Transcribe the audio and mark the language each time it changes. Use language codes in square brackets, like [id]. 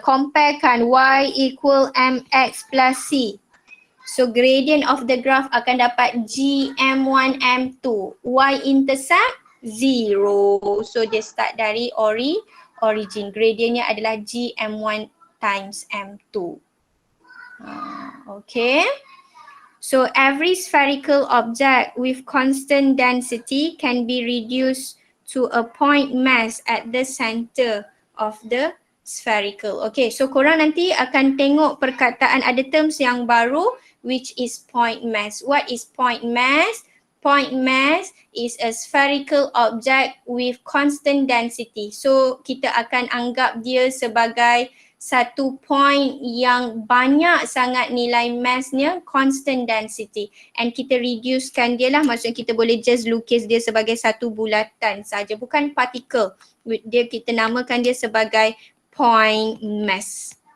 [en] Comparekan y equal mx plus c. So gradient of the graph [ms] akan dapat [en] GM1 M2. Y intercept 0. [ms] So dia start dari origin. Gradientnya adalah GM1 times M2. Okay. [en] So every spherical object with constant density can be reduced to a point mass at the center of the spherical. [ms] Okay, so korang nanti akan tengok perkataan ada terms yang baru [en] which is point mass. What is point mass? Point mass is a spherical object with constant density. [ms] So kita akan anggap dia sebagai satu point yang banyak sangat nilai massnya, [en] constant density. [ms] And kita reducekan dia lah, maksudnya kita boleh just lukis dia sebagai satu bulatan saja, bukan particle. Dia kita namakan dia sebagai point mass.